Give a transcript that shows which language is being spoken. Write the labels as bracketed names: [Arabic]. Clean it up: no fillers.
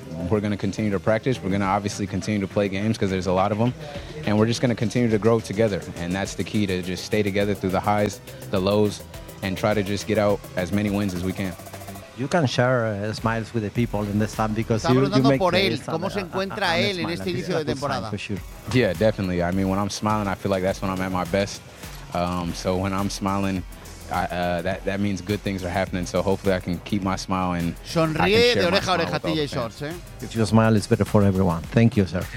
[English] we're going to continue to practice. We're going to obviously continue to play games because there's a lot of them. And we're just going to continue to grow together. And that's the key, to just stay together through the highs, the lows, and try to just get out as many wins as we can. You can share smiles with the people in the stand because [Spanish] está preguntando [English] you make [Spanish] por él, cómo se encuentra él en este inicio de temporada. [English] Sure. Yeah, definitely. I mean, when I'm smiling, I feel like that's when I'm at my best. So when I'm smiling, that means good things are happening. So hopefully I can keep my smile and [Spanish] sonríe de oreja a oreja, TJ Shorts. [English] If your smile is better for everyone, thank you, sir.